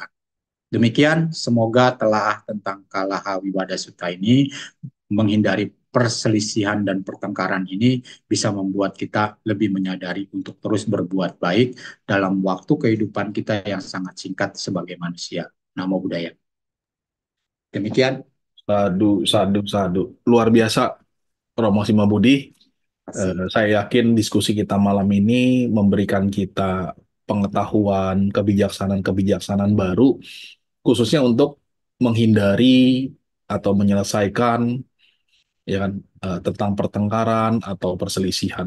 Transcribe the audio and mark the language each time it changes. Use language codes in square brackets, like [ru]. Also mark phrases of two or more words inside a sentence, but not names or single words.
[id] Demikian, semoga telaah tentang Kalaha Wibada Sutta ini menghindari perselisihan dan pertengkaran ini bisa membuat kita lebih menyadari untuk terus berbuat baik dalam waktu kehidupan kita yang sangat singkat sebagai manusia. [pi] Namo Buddhaya. Demikian. Sadu, sadu, sadu. [id] Luar biasa, Romo Simabudi. Saya yakin diskusi kita malam ini memberikan kita pengetahuan, kebijaksanaan-kebijaksanaan baru, khususnya untuk menghindari atau menyelesaikan ya kan tentang pertengkaran atau perselisihan.